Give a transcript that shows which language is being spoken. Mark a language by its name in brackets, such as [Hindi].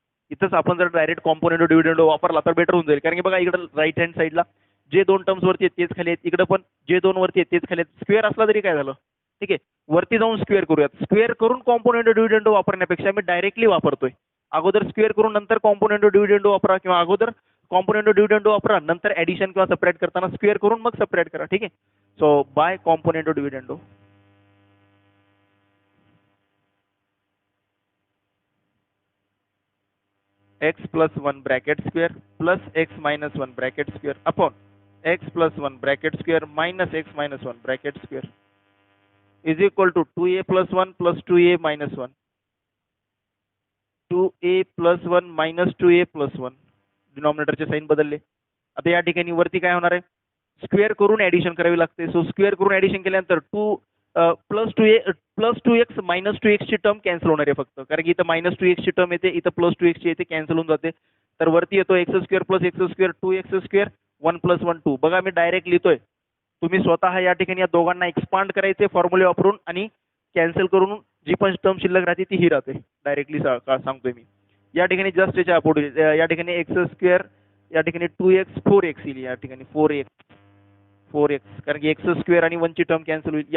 [Marathi] इथंच आपण जर डायरेक्ट कॉम्पोनेंट डिव्हिडंड वापरला तर बेटर होऊन जाईल. कारण की बघा इकडे राईट हँड साईडला जे दोन टर्म्स वरती आहेत तेच खाली आहेत, इकडे पण जे दोन वरती आहेत तेच खाली आहेत. स्क्वेअर असला तरी काय झालं. ठीक आहे, वरती जाऊन स्क्वेअर करूयात. स्क्वेअर करून कॉम्पोनेंट डिव्हिडंड वापरण्यापेक्षा मी डायरेक्टली वापरतोय. अगोदर स्क्वेअर करून नंतर कॉम्पोनेंट डिव्हिडंड वापरा, किंवा अगोदर कॉम्पोनेंट डिव्हिडंड वापरा नंतर ऍडिशन किंवा सेपरेट करताना स्क्वेअर करून मग सेपरेट करा. ठीक आहे. [English] So by component dividend x plus 1 bracket square plus x minus 1 bracket square upon x plus 1 bracket square minus x minus 1 bracket square is equal to 2a plus 1 plus 2a minus 1. 2a plus 1 minus 2a plus 1. [Marathi] डिनॉमिनेटरचे sign बदलले. आता या ठिकाणी वरती काय होणार आहे, square करून addition करावी लागते. सो स्क्वेअर करून ऍडिशन केल्यानंतर 2 प्लस 2x मायनस 2x ची टर्म कॅन्सल होणार आहे फक्त, कारण की इथं मायनस 2x ची टर्म येते, इथं प्लस 2x ची येते, कॅन्सल होऊन जाते. तर वरती येतो [English] X square plus x square 2x square 1 plus 1 2. [Marathi] बघा मी डायरेक्ट लिहितोय, तुम्ही स्वतः या ठिकाणी या दोघांना एक्सपांड करायचे फॉर्म्युले वापरून आणि कॅन्सल करून जी पण टर्म शिल्लक राहते ती ही राहते. डायरेक्टली सांगतोय मी. या ठिकाणी जस्ट याच्या पुढे या ठिकाणी एक्स स्क्वेअर, या ठिकाणी 2x 4x येईल, या ठिकाणी 4x कारण की एक्स स्क्वेअर आणि 1 ची टर्म कॅन्सल होईल.